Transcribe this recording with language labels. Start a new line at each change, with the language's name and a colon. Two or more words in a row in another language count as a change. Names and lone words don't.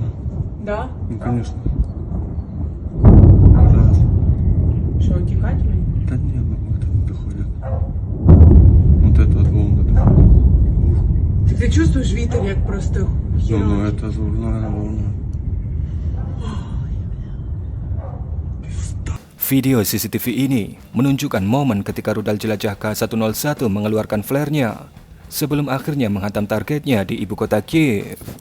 Russian: Да? Ну, конечно. Раз. Что, утекать мне? Да нет, ну как там доходит. Вот это вот волна доходит. Так ты чувствуешь ветер, як просто Ну, это взрывная волна.
Indonesian: Video CCTV ini menunjukkan momen ketika rudal jelajah K-101 mengeluarkan flare-nya sebelum akhirnya menghantam targetnya di ibu kota Kiev.